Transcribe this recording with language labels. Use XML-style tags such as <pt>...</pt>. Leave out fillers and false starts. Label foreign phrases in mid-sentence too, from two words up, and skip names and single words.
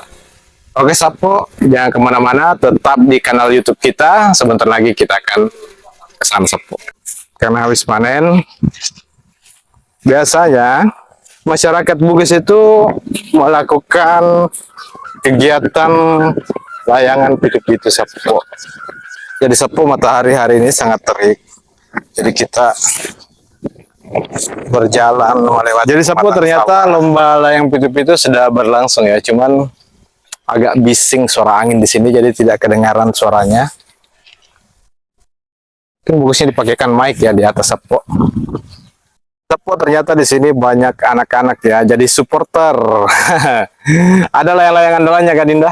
<id>Oke Sapo, jangan kemana-mana, tetap di kanal YouTube kita. Sebentar lagi kita akan ke sana Sapo. Karena habis panen, biasanya masyarakat Bugis itu melakukan kegiatan layangan pitu-pitu Sapo. Jadi Sapo, matahari hari ini sangat terik. Jadi kita berjalan melewati. Jadi Sapo, ternyata lomba layang pitu-pitu sudah berlangsung ya. Cuman agak bising suara angin di sini, jadi tidak kedengaran suaranya. Mungkin bagusnya dipakaikan mic ya di atas Sapo. Sapo, ternyata di sini banyak anak-anak ya. Jadi supporter. Ada layang-layangan doanya kan Dinda?</id>